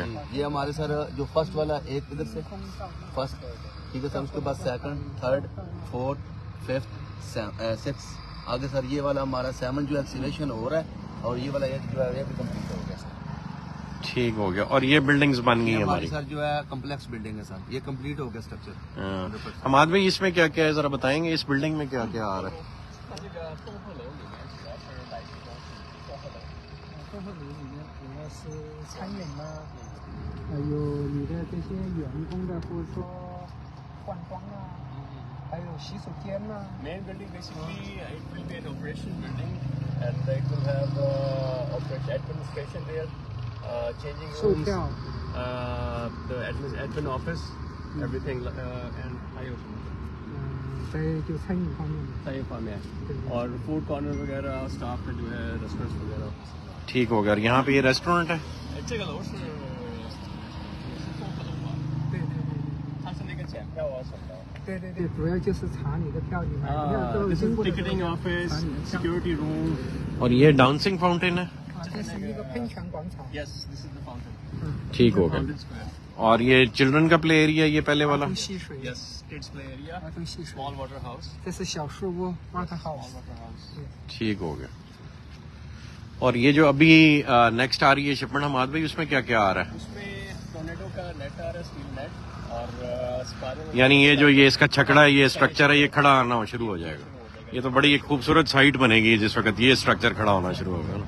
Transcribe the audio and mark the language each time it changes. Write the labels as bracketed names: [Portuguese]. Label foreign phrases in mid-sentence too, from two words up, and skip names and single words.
[Hindi] ये हमारे सर जो फर्स्ट वाला एक इधर से फर्स्ट, ठीक है सर, उसके बाद 2nd, 3rd, 4th, 5th, 6th आगे सर ये वाला हमारा 7 जो एक्सीलेशन हो रहा है और ये वाला 8 जो है ये भी कंप्लीट हो गया सर। ठीक हो गया। और ये बिल्डिंग्स बन गई ये हैं हमारी हमारी। सर जो है [English] complex building [Hindi] है सर, ये कंप्लीट हो गया स्ट्रक्चर। हाँ। हमाद भाई इसमें क्या क्या है जरा बताएंगे, इस बिल्डिंग में क्या क्या आ रहा है? [Chinese] 综合楼里面主要是餐饮啦，还有你的这些员工的，或者说换装啊，还有洗手间呐。 [English] Main building basically it will be an operation building and it will have operation administration there, changing [Chinese] 售 [English] rooms, [Chinese] 票， [English] the admin office, everything and [Chinese] 还有什么？在就餐饮方面的。 [Hindi] सही फॉर्म है [Chinese] 对对 [Hindi] और [English] food corner [Hindi] वगैरह स्टाफ का जो है रेस्टोरेंट्स वगैरह। ठीक हो गया। और यहाँ पे ये रेस्टोरेंट है। [Chinese] 这个楼是综合楼吧？对对对它是那个检票啊什么的。对对对，主要就是查你的票，你买票都 [English] This [Chinese] 经 [English] is [Chinese] 过的 [English] ticketing [Chinese] 查 [English] office, [Chinese] 你的票。 [English] security room. [Hindi] और ये [English] dancing fountain [Hindi] है। [Chinese] 这是一个喷泉广场。 [English] Yes, this is the fountain. [Hindi] ठीक हो गया। [English] Fountain Square. [Hindi] और ये चिल्ड्रन का [English] play area [Hindi] ये पहले वाला। [Chinese] 儿童戏水， [English] Yes, kids play area. [Chinese] 儿童戏水。 [English] Small water house. [Chinese] 这是小树屋 （Water [English] Small House）。 water house. [Hindi] ठीक हो गया। और ये जो अभी नेक्स्ट आ रही है शिपमेंट हमाद भाई, उसमें क्या क्या आ रहा है? उसमें टोर्नेडो का नेट आ रहा है, [English] steel net [Hindi] और स्पाइरल। यानी ये जो ये इसका छकड़ा है, ये स्ट्रक्चर है, ये खड़ा आना शुरू हो जाएगा। ये तो बड़ी एक खूबसूरत साइट बनेगी जिस वक्त ये स्ट्रक्चर खड़ा होना शुरू होगा ना।